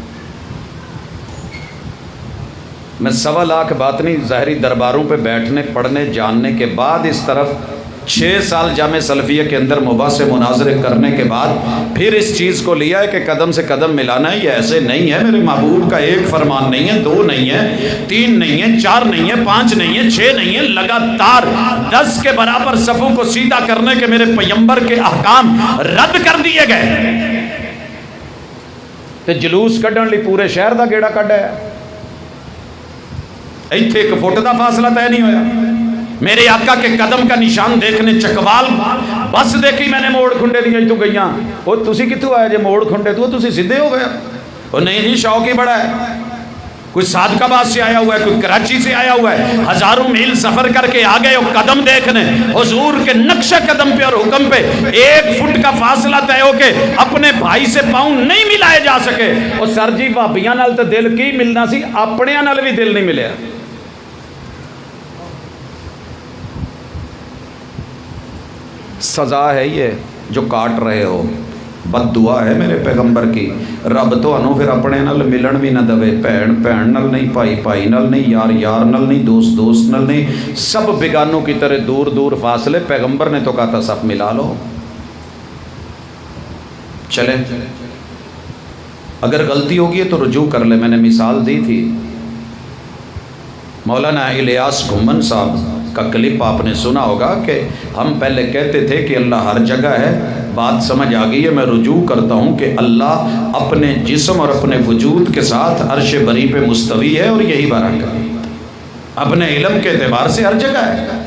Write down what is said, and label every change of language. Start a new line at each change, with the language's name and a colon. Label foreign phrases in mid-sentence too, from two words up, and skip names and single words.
Urdu: میں 1.25 لاکھ باطنی ظاہری درباروں پہ بیٹھنے پڑھنے جاننے کے بعد، اس طرف 6 سال جامع سلفیہ کے اندر مباحث مناظرے کرنے کے بعد پھر اس چیز کو لیا ہے کہ قدم سے قدم ملانا ہے۔ یہ ایسے نہیں ہے، میرے محبوب کا ایک فرمان نہیں ہے، 2 نہیں ہے، 3 نہیں ہے، 4 نہیں ہے، 5 نہیں ہے، 6 نہیں ہے، لگاتار 10 کے برابر صفوں کو سیدھا کرنے کے میرے پیغمبر کے احکام رد کر دیے گئے۔
Punjabi: تے جلوس کڈن لی پورے شہر دا گیڑا کڈا ہے، ایتھے 1 فٹ دا فاصلہ طے نہیں ہویا۔
Urdu: میرے آقا کے قدم کا نشان دیکھنے چکوال بس دیکھی میں نے،
Punjabi: موڑ کھنڈے دیا تو گئیاں۔ وہ تسی کتوں آئے جے موڑ کھنڈے تو تسی سیدھے ہو گئے؟
Urdu: وہ نہیں جی، شوق ہی بڑا ہے۔ کوئی صادق آباد سے آیا ہوا ہے، کوئی کراچی سے آیا ہوا ہے، ہزاروں میل سفر کر کے آ گئے وہ قدم دیکھنے حضور کے نقش قدم پہ اور حکم پہ۔ 1 فٹ کا فاصلہ طے ہو کے اپنے بھائی سے پاؤں نہیں ملائے جا سکے۔
Punjabi: اور سر جی بھابیاں نال تے دل کی ملنا سی، اپنیاں نال بھی دل نہیں ملیا۔
Urdu: سزا ہے یہ جو کاٹ رہے ہو، بد دعا ہے میرے پیغمبر کی۔
Punjabi: رب تانوں پھر اپنے نال ملن بھی نہ دے، بھین بھین نال نہیں، بھائی بھائی نال نہیں، یار یار نال نہیں، دوست دوست نال نہیں،
Urdu: سب بیگانوں کی طرح دور دور فاصلے۔ پیغمبر نے تو کہا تھا سب ملا لو۔ چلے اگر غلطی ہوگی ہے تو رجوع کر لے، میں نے مثال دی تھی، مولانا الیاس گھمن صاحب کا کلپ آپ نے سنا ہوگا کہ ہم پہلے کہتے تھے کہ اللہ ہر جگہ ہے، بات سمجھ آ گئی ہے، میں رجوع کرتا ہوں کہ اللہ اپنے جسم اور اپنے وجود کے ساتھ عرش بری پہ مستوی ہے، اور یہی برکت اپنے علم کے اعتبار سے ہر جگہ ہے۔